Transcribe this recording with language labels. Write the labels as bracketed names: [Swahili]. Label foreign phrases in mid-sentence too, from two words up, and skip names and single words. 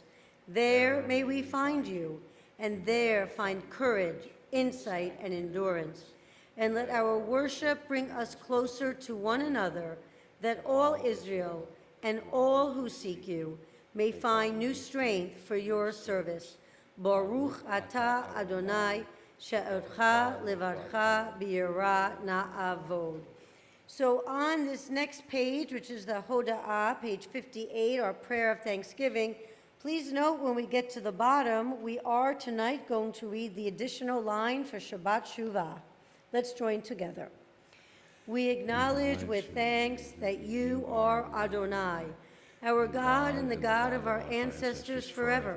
[English] There may we find you, and there find courage, insight, and endurance. And let our worship bring us closer to one another, that all Israel and all who seek you may find new strength for your service. [Hebrew] ברוך אתה אדני, שאותך לבדך ביראה נעבוד. [English] So on this next page, which is the Hoda'ah, page 58, our prayer of thanksgiving, please note when we get to the bottom, we are tonight going to read the additional line for Shabbat Shuvah. Let's join together. We acknowledge with thanks that you are Adonai, our God and the God of our ancestors forever.